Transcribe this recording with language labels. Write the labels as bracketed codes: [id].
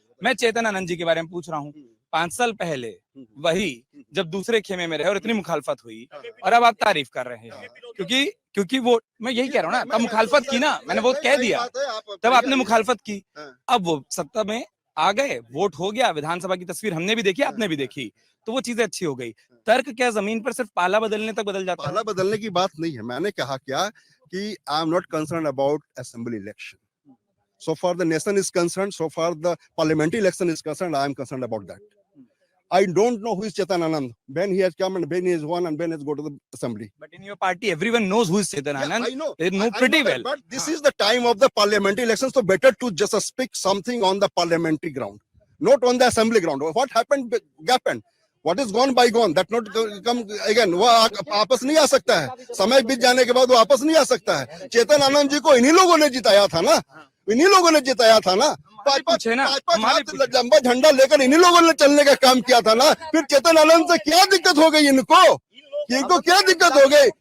[hi] मैं चेतन आनंद जी के बारे में पूछ रहा हूँ। 5 साल पहले वही जब दूसरे खेमे में रहे और इतनी मुखालफत हुई, और अब आप तारीफ कर रहे हैं क्योंकि वो, मैं यही कह रहा हूँ ना, तब मुखालफत की ना, मैंने वो कह दिया, तब आपने मुखालफत की, अब वो सत्ता में आ गए, वोट हो गया, विधानसभा की तस्वीर हमने भी देखी, आपने भी देखी, तो वो चीजें अच्छी हो गई। तर्क क्या जमीन पर सिर्फ पाला बदलने तक बदल जाता है? पाला बदलने की बात नहीं है। मैंने कहा क्या कि [en] I am not concern about assembly election. So far the nation is concerned, so far the parliamentary election is concerned, I am concerned about that. I don't know who is Chetan Anand, when he has come and when he has won and when he has go to the assembly. But in your party, everyone knows who is Chetan Anand. I know. They know pretty well. But this is the time of the parliamentary elections, so better to just speak something on the parliamentary ground, not on the assembly ground. What happened, happened. What is gone by gone, that not come again. [hi] वो आपस नहीं आ सकता है, समय बीत जाने के बाद वो आपस नहीं आ सकता है। चेतन आनंद जी को इन्हीं लोगों ने जिताया था ना, इन्हीं लोगों ने जिताया था ना। 5-5 हाथ लंबा झंडा लेकर इन्हीं लोगों ने चलने का काम किया था ना। फिर चेतन आनंद से क्या दिक्कत हो गई इनको क्या दिक्कत हो गई?